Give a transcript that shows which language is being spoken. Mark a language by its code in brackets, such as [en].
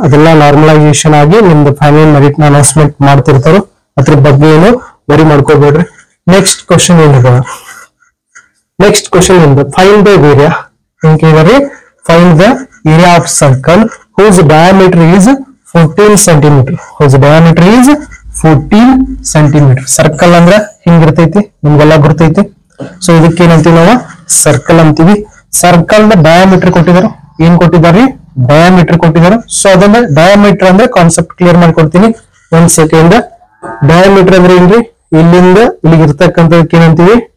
[kn] ಅದೆಲ್ಲ ನಾರ್ಮಲೈಸೇಷನ್ ಆಗಿ ನಿಮ್ದು ಫೈನಲ್ ಮೆರಿಟ್ ನ ಅನೌನ್ಸ್ಮೆಂಟ್ ಮಾಡ್ತಿರ್ತಾರ. ಅದ್ರ ಬಗ್ಗೆ ಏನು ವರಿ ಮಾಡ್ಕೋಬೇಡ್ರಿ. ನೆಕ್ಸ್ಟ್ ಕ್ವಶನ್ ಏನಿದೆ, ನೆಕ್ಸ್ಟ್ ಕ್ವಶನ್ ಏನು, [en] Find the area. ಏನ್ರಿ find the area of circle whose diameter is 14 centimeter. whose diameter is 14 centimeter. [kn] Circle ಅಂದ್ರ ಹಿಂಗಿರ್ತೈತಿ, ನಿಮ್ಗೆಲ್ಲ ಗೊತ್ತೈತಿ. ಸೊ ಇದಕ್ಕೆ ಏನಂತೀವಿ ನಾವು, ಸರ್ಕಲ್ ಅಂತೀವಿ. ಸರ್ಕಲ್ ದ ಡಯಾಮೀಟರ್ ಕೊಟ್ಟಿದ್ದಾರೆ. ಏನ್ ಕೊಟ್ಟಿದ್ದಾರೆ? ಡಯಾಮೀಟರ್ ಕೊಟ್ಟಿದ್ದಾರೆ. ಸೊ ಅದನ್ನ ಡಯಾಮೀಟರ್ ಅಂದ್ರೆ ಕಾನ್ಸೆಪ್ಟ್ ಕ್ಲಿಯರ್ ಮಾಡ್ಕೊಡ್ತೀನಿ ಒಂದ್ ಸೆಕೆಂಡ್. ಡಯಾಮೀಟರ್ ಅಂದ್ರೆ ಏನ್ರಿ, ಇಲ್ಲಿಂದ ಇಲ್ಲಿಗೆ ಇರ್ತಕ್ಕಂಥದಕ್ಕೆ ಏನಂತೀವಿ?